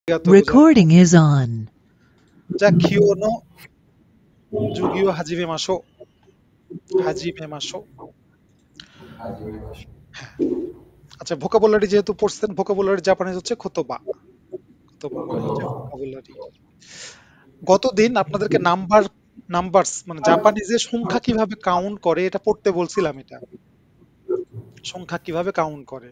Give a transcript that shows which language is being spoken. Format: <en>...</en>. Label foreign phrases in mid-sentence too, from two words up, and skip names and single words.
<en>Recording is on.</en> <ja>じゃあ、気温の授業を始めましょう。始めましょう。</ja> <bn>আচ্ছা, ভোকাবুলারি যেহেতু পড়ছেন, ভোকাবুলারি জাপানিজ হচ্ছে খোতোবা। খোতোবা মানে হচ্ছে ভোকাবুলারি। গতদিন আপনাদেরকে নাম্বারস মানে জাপানিজে সংখ্যা কিভাবে কাউন্ট করে এটা পড়তে বলছিলাম এটা। সংখ্যা কিভাবে কাউন্ট করে।</bn>